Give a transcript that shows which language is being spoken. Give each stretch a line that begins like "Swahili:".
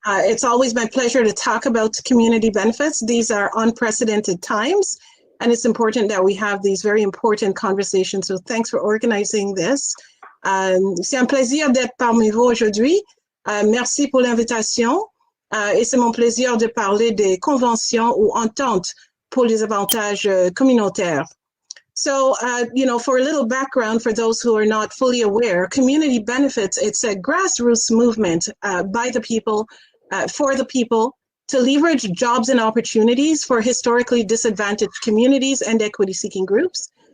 English: It's always my pleasure to talk about community benefits. These are unprecedented times, and it's important that we have these very important conversations. So thanks for organizing this.
French: C'est un plaisir d'être parmi vous aujourd'hui. Merci pour l'invitation. Et c'est mon plaisir de parler des conventions ou ententes pour les avantages communautaires.
English: So, for a little background, for those who are not fully aware, community benefits, it's a grassroots movement by the people, for the people, to leverage jobs and opportunities for historically disadvantaged communities and equity-seeking groups.